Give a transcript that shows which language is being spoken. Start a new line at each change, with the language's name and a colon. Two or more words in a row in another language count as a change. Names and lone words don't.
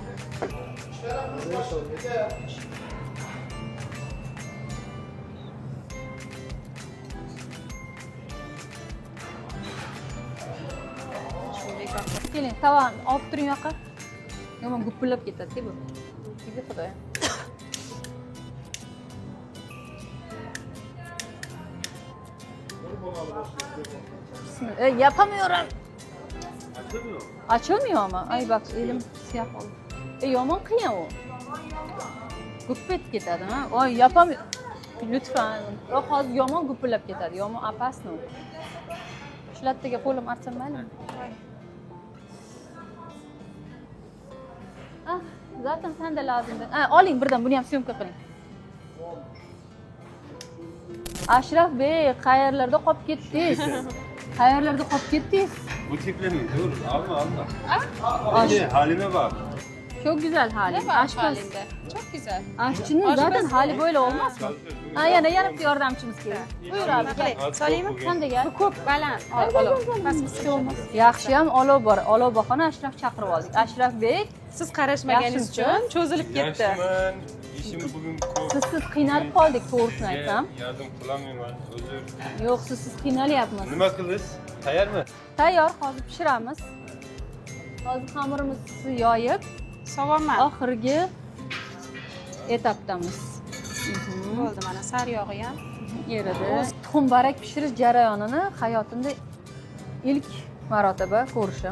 Uzbek: Keling, tavan olib turing yoqqa. Yomon gupillab ketadi-ku bu. Nega xudoyim.
Turkish: Yapamıyorum. Açılmıyor mu? Açılmıyor ama. Ay bak elim siyah oldu.
Uzbek: Yomon qiyin u. Guppet ketadi, ha? Oy,
Turkish: yapamıyorum. Lütfen.
Uzbek: O hozir yomon gupillab ketadi. Yomon opasno. Shu lattaga qo'lim artsam maylimi?
Turkish: Ah, zaten sen de lazımdı. Ha,
Uzbek: oling birdan buni ham syomka qiling. Ashraf Bey, qayerlarda qolib ketdingiz? Qayerlarda qolib ketdingiz?
Turkish: Bu tiple mi? Dur alma alma. Hadi halime bak. Çok güzel hali. Ne var Aşpaz. halinde? Çok güzel. Aşçının Aşpaz zaten hali ne? böyle olmaz mı?
Uzbek: Ha yani yanıp yordamchimiz kerak.
Turkish: Buyur abi.
Uzbek: Qilay, solaymi?
Turkish: Sen de gel.
Uzbek: Ko'p baland. Olov. Pastga olmaz. Yaxshi ham olov bor. Olov bahona Ashraf chaqirib oldik. Ashraf Bey, Siz qarashmaganingiz uchun cho'zilib ketdi.
Turkish: Yaşımın, işim bugün çok.
Uzbek: sizsiz qiynalib qoldik, to'g'risini aytsam.
Turkish: Yardım kılamıyorum. Özür.
Uzbek: Yo'q, sizsiz qiynalyapmiz. Nima qilish? Tayyor mı? Tayyor, hozir pishiramiz. Hozir xamirimizni yoyib, Sovunman. oxirgi etapdamiz. Bo'ldi mana saryog'i ham. Eridi. Tuxum barak pishirish jarayonini hayotimda ilk marotaba ko'rishim.